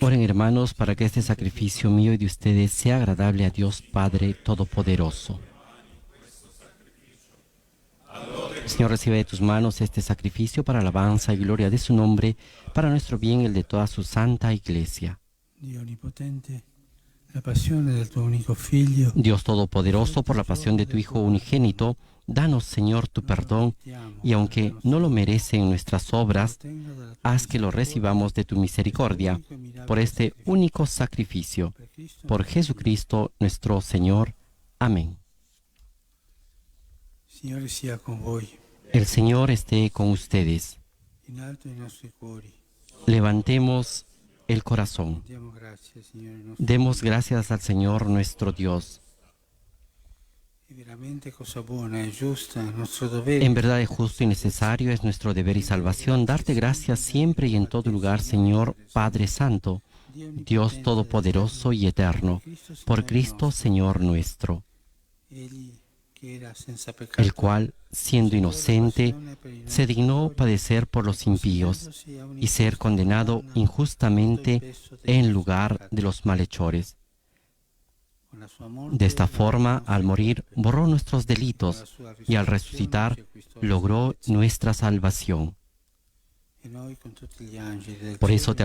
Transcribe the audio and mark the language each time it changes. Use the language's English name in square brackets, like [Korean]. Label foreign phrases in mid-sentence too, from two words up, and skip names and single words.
[Spanish] Oren, hermanos, para que este sacrificio mío y de ustedes sea agradable a Dios Padre Todopoderoso. Señor, recibe de tus manos este sacrificio para alabanza y gloria de su nombre, para nuestro bien y el de toda su santa Iglesia. [Italian] Dio onnipotente, la passione del tuo unico figlio. [Spanish] Dios Todopoderoso, por la pasión de tu Hijo unigénito, danos, Señor, tu perdón, y aunque no lo merecen nuestras obras, haz que lo recibamos de tu misericordia, por este único sacrificio. Por Jesucristo nuestro Señor. Amén. [Italian] Signore sia con voi. [Spanish] El Señor esté con ustedes. [Italian] In alto i nostri cuori. [Spanish] Levantemos el corazón. [Italian] Diamo grazie, Signore nostro. [Spanish] Demos gracias al Señor nuestro Dios. [Italian] È veramente cosa buona e giusta, il nostro dovere. [Spanish] En verdad es justo y necesario, es nuestro deber y salvación, darte gracias siempre y en todo lugar, Señor Padre Santo, Dios Todopoderoso y Eterno, por Cristo Señor nuestro, [Italian] Egli che era senza peccato, [Spanish] el cual, siendo inocente, se dignó padecer por los impíos y ser condenado injustamente en lugar de los malhechores. [Italian] con la sua morte, [Spanish] De esta forma, al morir, borró nuestros delitos y al resucitar, logró nuestra salvación. [Italian] e noi con tutti gli angeli del [Spanish] Por eso [Italian] cielo,